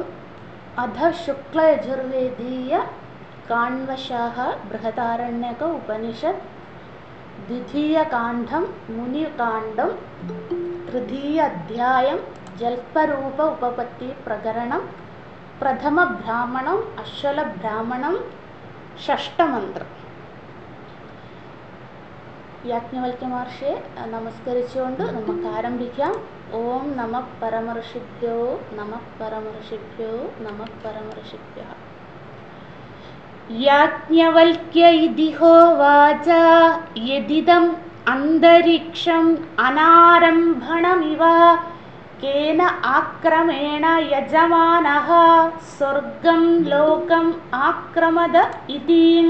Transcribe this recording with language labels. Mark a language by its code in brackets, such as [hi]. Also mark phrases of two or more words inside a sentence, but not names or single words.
[sa] अथ शुक्लयजुर्वेदीय काण्वशाः बृहदारण्यक उपनिषत् द्वितीयकाण्डं मुनिकाण्डं तृतीय अध्यायं जल्परूप उपपत्ति प्रकरणं प्रथम ब्राह्मणं अश्वल ब्राह्मणं षष्ठमन्त्रम्। [ml] യാജ്ഞവൽക്യ മഹർഷിയെ നമസ്കരിച്ചുകൊണ്ട് നമുക്ക് ആരംഭിക്കാം. [sa] ഓം നമഃ പരമർഷിഭ്യോ നമഃ പരമർഷിഭ്യോ നമഃ പരമർഷിഭ്യഃ. യാജ്ഞവൽക്യ ഇതി ഹോവാച യദിദം അന്തരിക്ഷം അനാരംഭണമിവ കേന ആക്രമേണ യജമാനഃ സ്വർഗം ലോകം ആക്രമത ഇതി